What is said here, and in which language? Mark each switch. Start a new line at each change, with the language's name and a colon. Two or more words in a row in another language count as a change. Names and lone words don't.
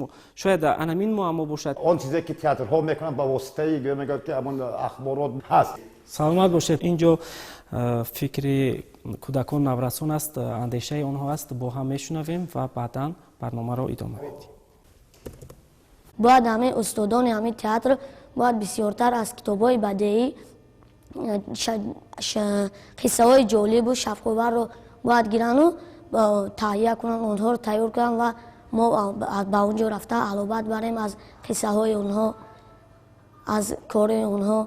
Tajik: шояд анамин муаммо бошад. он чизе ки театрҳо мекунанд ба воситаи мегӯяд ки ҳамон ахборот ҳаст. саломат бошед. инҷо фикри кӯдакон наврасон аст, андешаи онҳо аст. бо ҳам мешунавем ва баъдан барномаро идома медиҳем.
Persian: باید همه استادان همه تئاتر باید بسیارتر از کتاب‌های بدیعی قصه های جالب و شفق‌آور رو باید گیرن و تهیه کنن، اونها رو تیار کنن و ما با اونجا رفته علاوه بریم از قصه های اونها، از کار اونها.